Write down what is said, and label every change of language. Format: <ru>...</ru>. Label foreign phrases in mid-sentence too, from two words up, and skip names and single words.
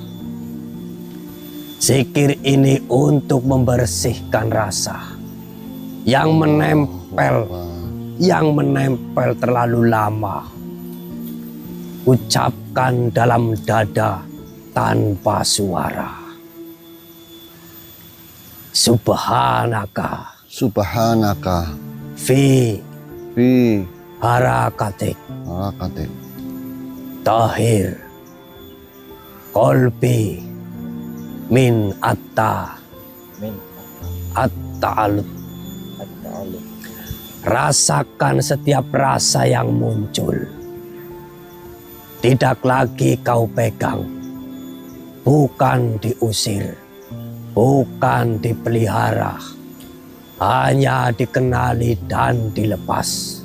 <id>Zikir ini untuk membersihkan rasa yang menempel terlalu lama. Ucapkan dalam dada tanpa suara.</id> <ar>Subhanaka. Subhanaka. في حركاتك. Harakatik. طاهر. قلبي. من التعلق.</ar> <id>Rasakan setiap rasa yang muncul. Tidak lagi kau pegang. Bukan diusir. Bukan dipelihara. Hanya dikenali dan dilepas.</id>